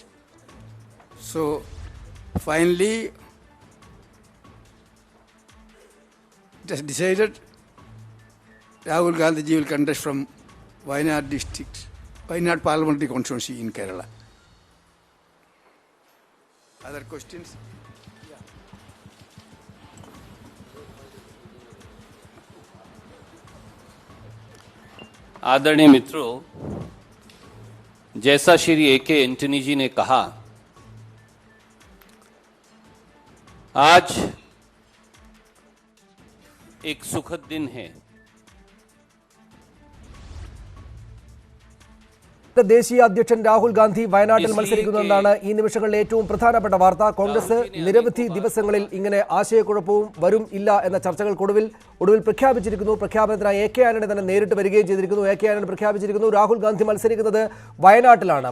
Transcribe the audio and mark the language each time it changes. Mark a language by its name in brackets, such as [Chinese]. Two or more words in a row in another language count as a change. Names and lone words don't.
[English] So finally, it has decided Rahul Gandhi will contest from Wayanad district, Wayanad parliamentary constituency in Kerala. Other questions? [Hindi] आदरणीय मित्रों, जैसा श्री ए के एंटनी जी ने कहा, आज एक सुखद दिन है. [Malayalam] ദേശീയ അധ്യക്ഷൻ രാഹുൽ ഗാന്ധി വയനാട്ടിൽ മത്സരിക്കുന്നതാണ് ഈ നിമിഷങ്ങളിൽ ഏറ്റവും പ്രധാനപ്പെട്ട വാർത്ത. കോൺഗ്രസ് നിരവധി ദിവസങ്ങളിൽ ഇങ്ങനെ ആശയക്കുഴപ്പവും വരും ഇല്ല എന്ന ചർച്ചകൾക്കൊടുവിൽ പ്രഖ്യാപിച്ചിരിക്കുന്നു. പ്രഖ്യാപനത്തിനായി എ കെ ആന്റണി തന്നെ നേരിട്ട് വരികയും ചെയ്തിരിക്കുന്നു. എ കെ ആന്റണി പ്രഖ്യാപിച്ചിരിക്കുന്നു രാഹുൽ ഗാന്ധി മത്സരിക്കുന്നത് വയനാട്ടിലാണ്.